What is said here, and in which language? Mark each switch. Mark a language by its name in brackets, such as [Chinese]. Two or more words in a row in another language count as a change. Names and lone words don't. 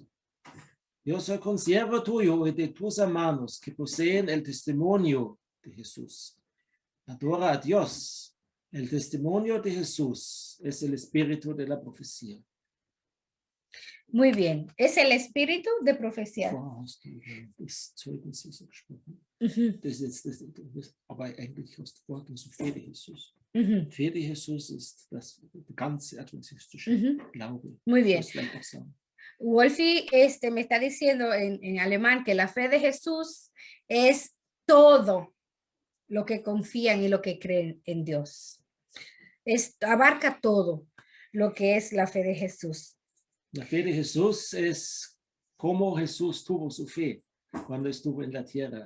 [Spanish] Yo soy consiervo tuyo y de tus hermanos que poseen el testimonio de Jesús. Adora a Dios. El testimonio de Jesús es el espíritu de la profecía. Muy bien, es el espíritu de profecía. [German] Vorher hast du das Zeugnis Jesu gesprochen. Ujú, Das, aber eigentlich hast du vorhin so [Spanish] Fe de Jesús. ujú, Fe de Jesús [German] ist das ganze adventistische ujú. Glaube. [Spanish] Muy bien. [German] Das vielleicht auch sagen. [Spanish] Wolfie me está diciendo en alemán que la fe de Jesús es todo lo que confían y lo que creen en Dios. Abarca todo lo que es la fe de Jesús. La fe de Jesús es como Jesús tuvo su fe cuando estuvo en la tierra.